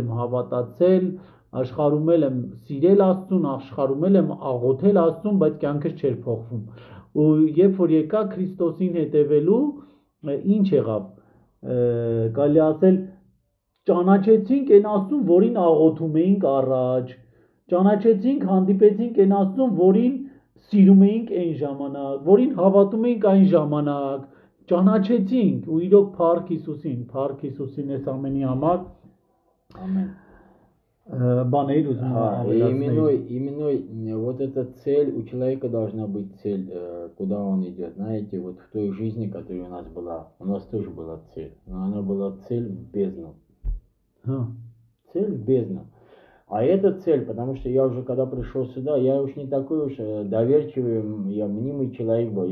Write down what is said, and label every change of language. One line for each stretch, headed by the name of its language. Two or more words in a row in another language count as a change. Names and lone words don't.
Armenian: եմ հավատացել, աշխարհում եմ սիրել Աստծուն, աշխարհում եմ աղոթել Աստծուն, բայց կյանքս չէր փոխվում։ Ու երբ որ եկա Քրիստոսին հետևելու, ինչ եղավ, կարելի ասել ճանաչեցինք այն Աստծուն, որին աղոթում էինք առաջ, ճանաչեցինք, հանդիպեցինք այն Աստծուն, որին սիրում էինք այն ժամանակ, որին հավատում էինք այն ժամանակ, ճանաչեցինք ու իրոք Փառք Հիսուսին այս ամենի համար Amen. բաներ ուզում ավելացնել։
Russian: Именно вот эта цель, у человека должна быть цель, куда он идет. Знаете, вот в той жизни, которая у нас тоже была цель, но она была цель в бездну. Цель в бездну. А эта цель, потому что я уже когда пришел сюда, я уж не такой уж доверчивый, я мнимый человек был.